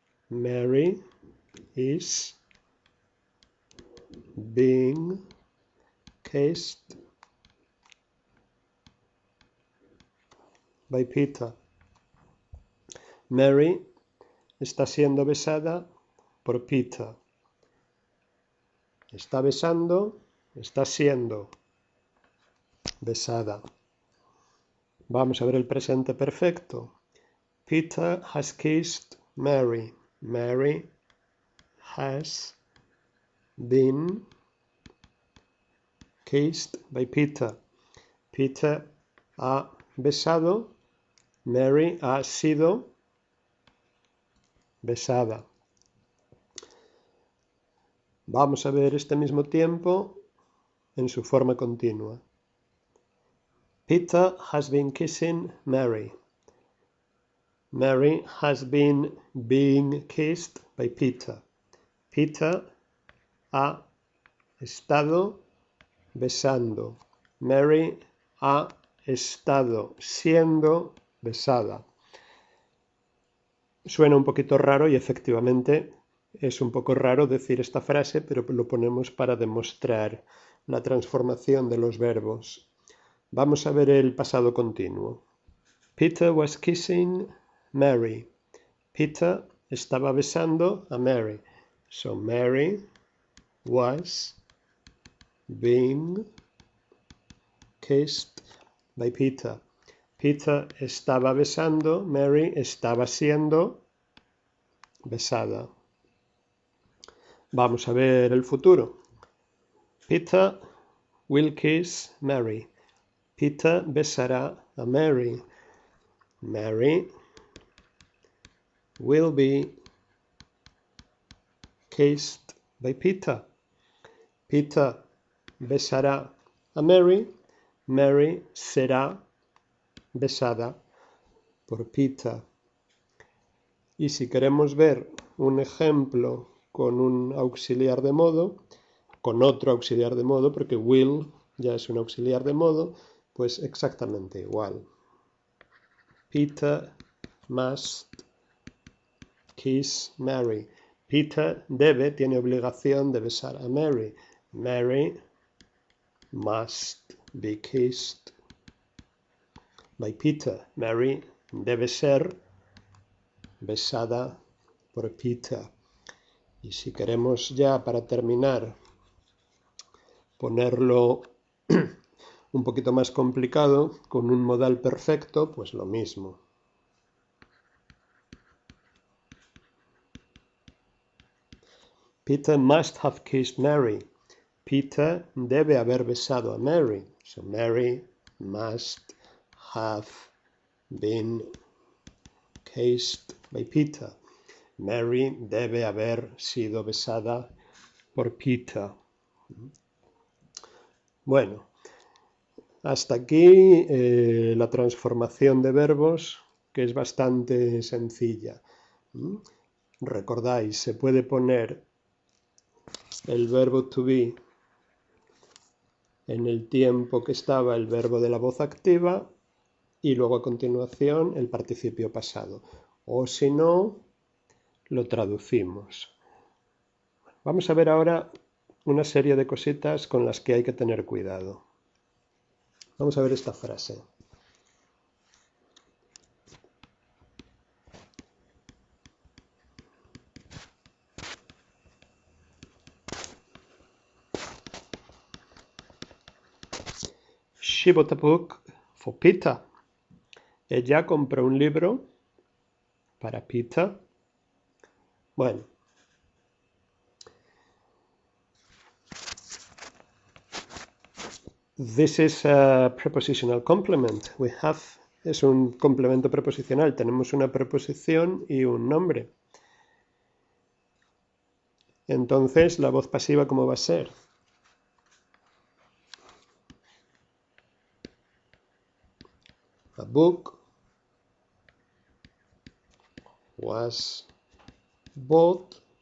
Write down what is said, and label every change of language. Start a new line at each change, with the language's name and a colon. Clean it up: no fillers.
English: Mary is being kissed by Peter.
Spanish: Mary está siendo besada por Peter. Está besando, está siendo besada. Vamos a ver el presente perfecto.
English: Peter has kissed Mary. Mary has been kissed by Peter.
Spanish: Peter ha besado. Mary ha sido besada. Vamos a ver este mismo tiempo en su forma continua.
English: Peter has been kissing Mary. Mary has been being kissed by Peter.
Spanish: Peter ha estado besando. Mary ha estado siendo besada. Suena un poquito raro y efectivamente es un poco raro decir esta frase, pero lo ponemos para demostrar la transformación de los verbos. Vamos a ver el pasado continuo.
English: Peter was kissing Mary.
Spanish: Peter estaba besando a Mary.
English: So Mary was being kissed by Peter.
Spanish: Peter estaba besando, Mary estaba siendo besada. Vamos a ver el futuro.
English: Peter will kiss Mary.
Spanish: Peter besará a Mary.
English: Mary will be kissed by Peter.
Spanish: Peter besará a Mary. Mary será besada por Peter. Y si queremos ver un ejemplo con un auxiliar de modo, con otro auxiliar de modo, porque will ya es un auxiliar de modo, pues exactamente igual.
English: Peter must kiss Mary.
Spanish: Peter tiene obligación de besar a Mary.
English: Mary must be kissed by Peter.
Spanish: Mary debe ser besada por Peter. Y si queremos ya para terminar ponerlo un poquito más complicado con un modal perfecto, pues lo mismo.
English: Peter must have kissed Mary.
Spanish: Peter debe haber besado a Mary.
English: So Mary must have been kissed by Peter.
Spanish: Mary debe haber sido besada por Peter. Bueno, hasta aquí la transformación de verbos, que es bastante sencilla. Recordáis, se puede poner el verbo to be en el tiempo que estaba el verbo de la voz activa y luego a continuación el participio pasado. O si no, lo traducimos. Vamos a ver ahora una serie de cositas con las que hay que tener cuidado. Vamos a ver esta frase.
English: She bought a book for Peter.
Spanish: Ella compró un libro para Peter. Bueno.
English: This is a prepositional complement.
Spanish: Es un complemento preposicional. Tenemos una preposición y un nombre. Entonces, la voz pasiva, ¿cómo va a ser?
English: A book was bought.